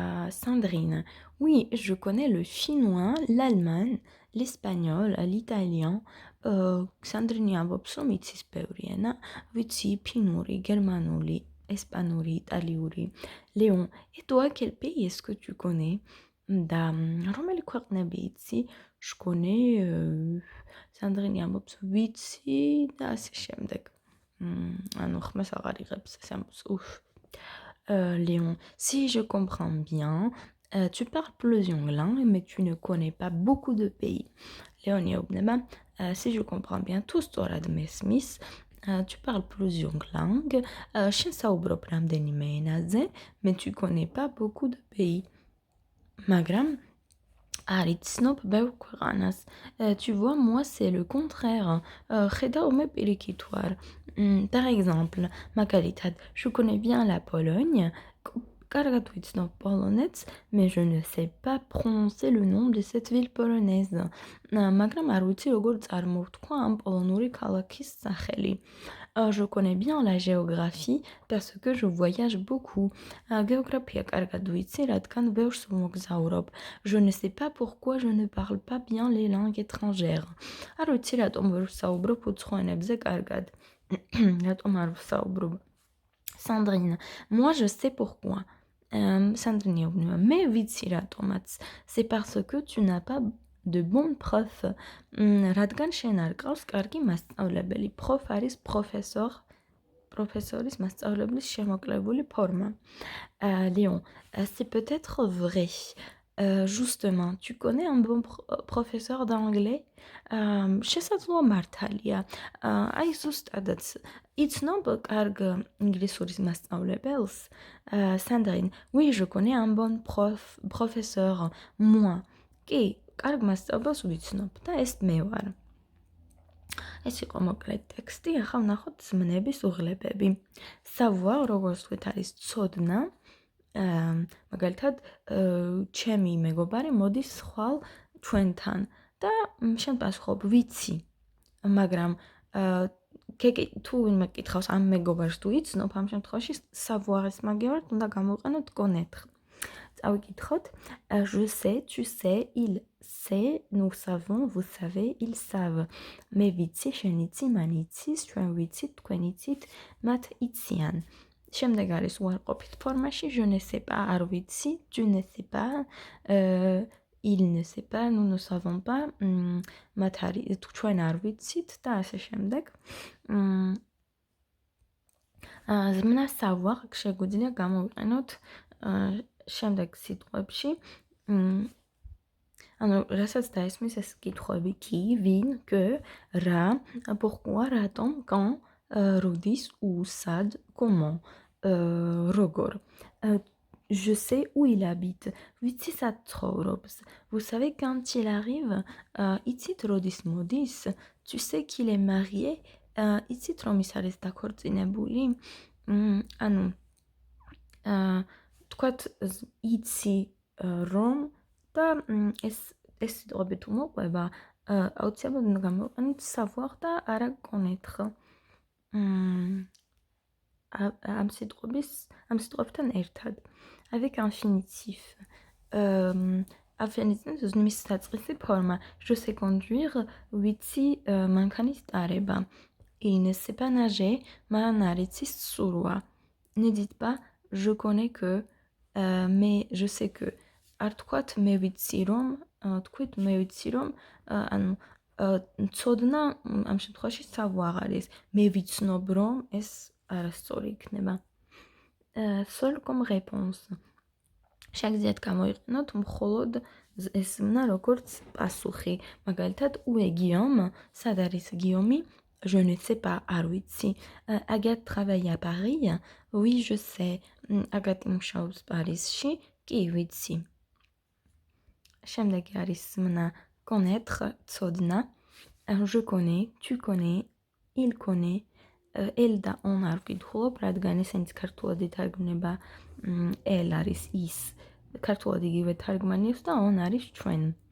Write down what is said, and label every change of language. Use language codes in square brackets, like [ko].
[fr] Sandrine, oui, je connais le finnois, l'allemand, l'espagnol, l'italien. [ka] Sandrine ამბობს, რომ იცის ბევრი ენა, ვიცი ფინური, გერმანული, ესპანური, იტალიური. [fr] Léon, et toi, quel pays est-ce que tu connais? [ka] და რომელი ქვეყნები იცი? [fr] Je connais, [ka] Sandrine ამბობს, ვიცი და ასე შემდეგ. ანუ ხმას აღარ იღებს, ეს ამბობს, [fr] Léon, si je comprends bien, tu parles plusieurs langues, mais tu ne connais pas beaucoup de pays. Léon, si je comprends bien, tout [ka] სწორად მესმის, [fr] tu parles plusieurs langues, [ka] შენ საუბრობ რამდენიმე ენაზე, [fr] mais tu connais pas beaucoup de pays. [ka] მაგრამ არ იცნობ ბევრ ქვეყანას. [fr] Tu vois, moi, c'est le contraire. [ka] ხედავ მე პირიქით ვარ. [fr] Par exemple, მაგალითად, je connais bien la Pologne. [ka] კარგად ვიცნობ პოლონეთს, [fr] mais je ne sais pas prononcer le nom de cette ville polonaise. [ka] მაგრამ არ ვიცი როგორ წარმოვთქვა ამ პოლონური ქალაქის სახელი. [fr] Je connais bien la géographie parce que je voyage beaucoup. [ka] Géographia კარგად ვიცი, რადგან ბევრს ვმოგზაურობ. [fr] Je ne sais pas pourquoi je ne parle pas bien les langues étrangères. [ka] არ ვიცი რატომ ვერ ვსაუბრობ უცხო ენებზე კარგად. რატომ არ ვსაუბრობ? [fr] Sandrine, moi je sais pourquoi. [ka] Sandrine, mais ვიცი რატომაც. [fr] C'est parce que tu n'as pas de bons profs. [ka] რადგან შენ არ ყავს კარგი მასწავლებელი. Prof არის professeuris მასწავლებლის შემოკლებული ფორმა. [fr] Léon, c'est peut-être vrai. Justement, tu connais un bon professeur d'anglais? [ka] შესაძლოა მართალია. აი ზუსტადაც იცნობ კარგ ინგლისურის მასწავლებელს? [fr] Sandrine, oui, je connais un bon professeur. Moi. [ka] კი, კარგ მასწავლებელს ვიცნობ და ეს მე ვარ. ეს იყო მოკლედ ტექსტი, ახლა ვნახოთ ზმნების უღლებები. Savoir, როგორც ვთქვით, არის ცოდნა. მაგალითად, ჩემი მეგობარი მოდის ხვალ ჩვენთან და შენ პასუხობ, ვიცი. მაგრამ თუ ვინმე კითხავს ამ მეგობარს თუ იცნობ, ამ შემთხვევაში savoir-ის მაგევარად უნდა გამოვიყენოთ connaître. წავიკითხოთ. [fr] Je sais, tu sais, il sait, nous savons, vous savez, ils savent. [ka] მე ვიცი, შენ იცი, მან იცის, ჩვენ ვიცით, თქვენ იცით, მათ იციან. შემდეგ არის უარყოფით ფორმაში, [fr] je ne sais pas, [ka] არ ვიცი, [fr] tu ne sais pas, il ne sait pas, nous ne savons pas, [ka] მათ არის, ჩვენ არ ვიცით და ასე შემდეგ. ზმნა savoir შეგვიძლია გამოვიყენოთ შემდეგ სიტყვებში. ანუ რასაც დაესმის ეს კითხვები qui, ვინ, que, რა, pourquoi, რატომ, quand, როდის, où, სად, comment, როგორ. [fr] Je sais où il habite. [ka] ვიცი სად ცხოვრობს. [fr] Vous savez quand il arrive. [ka] იცით როდის მოდის. [fr] Tu sais qu'il est marié. [ka] იცით რომ ის არის დაქორწინებული. ანუ თქვათ იცი რომ და ეს სიტყვები თუ მოყვება, აუცილებლად უნდა გამოვიყენოთ savoir და არა connaître. ამ სიტყვებთან ერთად. [fr] Avec infinitif. [ka] Infinitif mis საწყისი ფორმა. [fr] Je sais conduire, [ka] ვიცი მანქანის ტარება. [fr] Il ne sait pas nager, [ka] მან არ იცის ცურვა. [fr] Ne dites pas je connais que, mais je sais que. [ka] არ თქვათ მე ვიცი რომ, თქვით მე ვიცი რომ, ანუ ცოდნა ამ შემთხვევაში savoir არის. მე ვიცნობ რომ ეს არასწორი იქნება. [fr] Seul comme réponse. [ka] შეგიძლიათ გამოიყენოთ მხოლოდ ეს ზმნა როგორც პასუხი. მაგალითად, [fr] où est Guillaume? [ka] სად არის გიომი? [fr] Je ne sais pas, [ka] არ ვიცი. [fr] Agathe travaille à Paris? Oui, je sais. [ka] აგატი მუშაობს პარიზში? კი, ვიცი. შემდეგი არის ზმნა connaître, ცოდნა. [fr] Je connais, tu connais, il connaît. [ka] El და on არ ვკითხულობ, რადგან ესენიც ქართულად ითარგმნება el არის ის. ქართულად იგივე თარგმანი აქვს და on არის ჩვენ.